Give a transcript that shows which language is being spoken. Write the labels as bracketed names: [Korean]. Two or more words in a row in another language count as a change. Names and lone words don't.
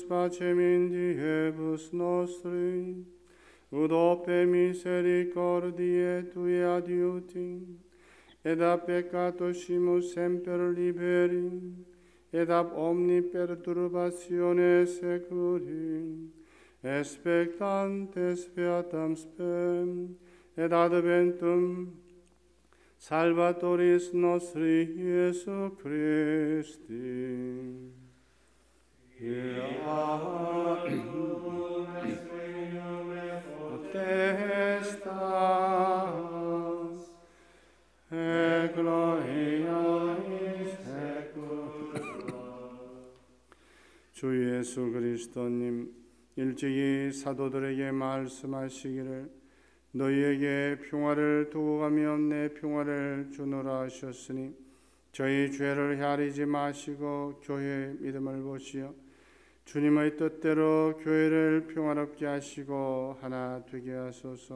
[Latin] pacem in diebus nostri, ut ope misericordiae Tui adiuti, et ab peccatosimus semper liberi, et ab omni perturbatione securi, expectantes beatam spem, et adventum Salvatoris nostri Iesu Christi. Potestas et gloria in saecula. [Korean] 주 예수 그리스도님, 일찍이 사도들에게 말씀하시기를 너희에게 평화를 두고 가며 내 평화를 주노라 하셨으니 저희 죄를 헤아리지 마시고 교회의 믿음을 보시어 주님의 뜻대로 교회를 평화롭게 하시고 하나 되게 하소서.